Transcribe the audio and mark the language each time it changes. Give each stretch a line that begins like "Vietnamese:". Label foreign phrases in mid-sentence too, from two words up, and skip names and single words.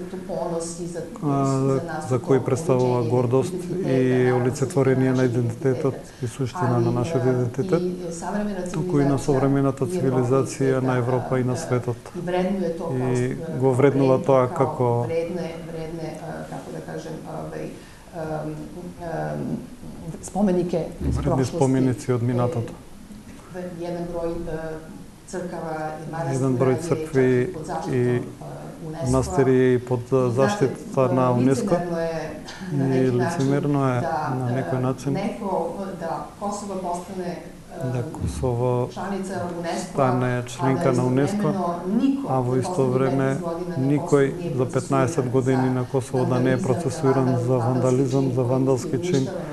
Macedonian: за кои представува гордост и олицетворение на идентитетот и суштина на нашиот идентитет, туку и на современата цивилизација на Европа и на светот. И го вреднува тоа како
Serbian: споменike iz prošlosti.
Macedonian: Споменици од минатото. Еден број цркви и манастири под заштита на УНЕСКО. И лицемерно е на некој начин да Косово стане членка на УНЕСКО, а во исто време никој за 15 години на Косово да не е процесуиран за вандализам, за вандалски чин,